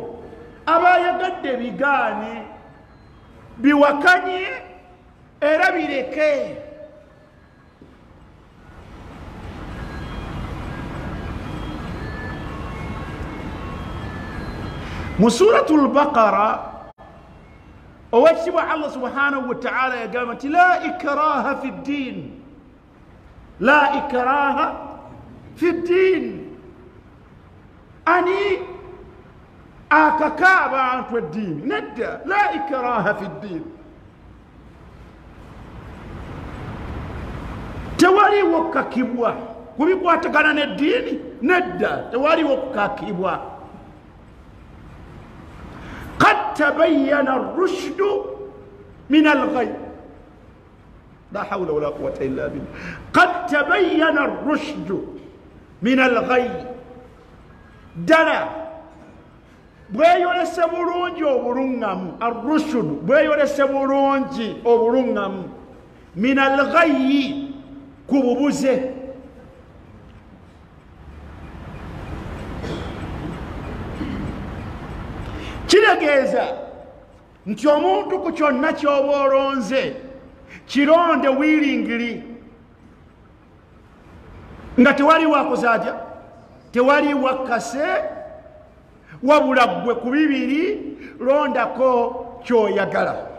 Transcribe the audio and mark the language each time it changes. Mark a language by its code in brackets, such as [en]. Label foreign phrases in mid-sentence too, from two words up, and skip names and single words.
[lg] Abayagadde bigaane, biwakanye era bireke. Mu suratul Baqara, owekitibwa [ar] الله سبحانه وتعالى [lg] yagamba nti [ar] لا إكراه في الدين، لا إكراه في الدين. [lg] Ani akaka abantu eddiini? Nedda, [ar] لا إكراه في الدين. [lg] Tewaliwo kukakibwa ku bikwatagana n'eddiini. Nedda, tewaliwo kukakibwa. [ar] قد تبين الرشد من الغي، لا حول ولا قوة إلا بالله. قد تبين الرشد من الغي. [lg] دلا bweyolese bulungi obulungamu, arrushud bweyolese bulungi obulungamu, [ar] من الغي, [lg] ku bubuze. Kitegeeza nti omuntu ku kyonna ky'oba olonze kironde wiringiri nga tewali wakoze atya, tewali wakase, wabula ggwe ku bibiri londako ky'oyagala.